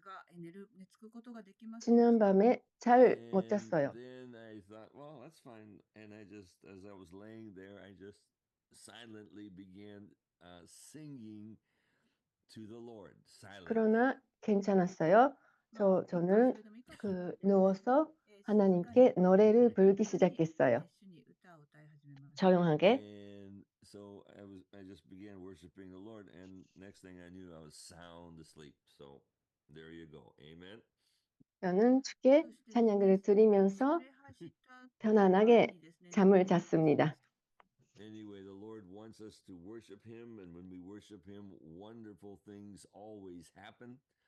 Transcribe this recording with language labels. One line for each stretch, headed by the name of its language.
Japanese: 昨夜ですね、寝ようと思ってベッドに入ったんですが、寝つくことができませんでした。
Korean: 지난 밤에 잘 못
English: And
Korean: 잤어요.
English: then I thought, well, that's fine. And as I was laying there, I just silently began singing to the Lord silently.
Korean: 그러나 괜찮았어요. 저는 누워서 하나님께 노래를 부르기 시작했어요. 조용하게.
English: And so I just began worshiping the Lord, and next thing I knew, I was sound asleep. So there you go. Amen.
Korean: 저는 주께 찬양을 드리면서 편안하게 잠을 잤습니다.
English: Anyway, the Lord wants us to worship Him, and when we worship Him, wonderful things always happen.